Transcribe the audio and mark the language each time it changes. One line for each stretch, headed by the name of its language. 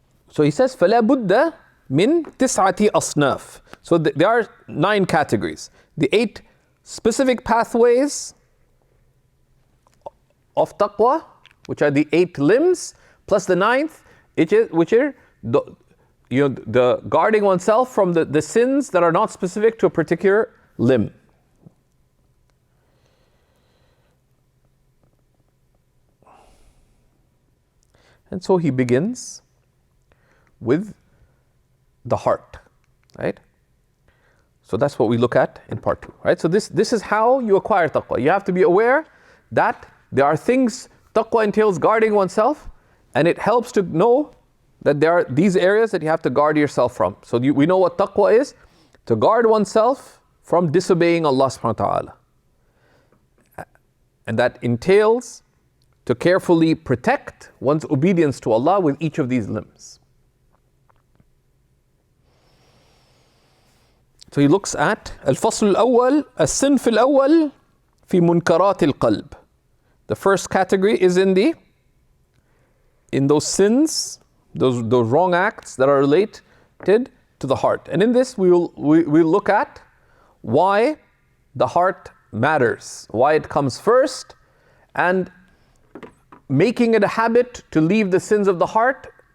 English: So he says,
Arabic: فَلَا بُدَّ مِن تِسْعَةِ أَصْنَافٍ.
English: So there are 9 categories. The 8 specific pathways of taqwa, which are the 8 limbs, plus the 9th, which are the guarding oneself from the sins that are not specific to a particular limb. And so he begins with the heart, right? So that's what we look at in part 2, right? So this is how you acquire taqwa. You have to be aware that there are things, taqwa entails guarding oneself, and it helps to know that there are these areas that you have to guard yourself from. So we know what taqwa is, to guard oneself from disobeying Allah subhanahu wa ta'ala. And that entails to carefully protect one's obedience to Allah with each of these limbs. So he looks at
Arabic: الفصل الأول الصنف الأول في منكرات القلب.
English: The first category is in those sins, those wrong acts that are related to the heart. And in this we'll look at why the heart matters, why it comes first, and making it a habit to leave the sins of the heart.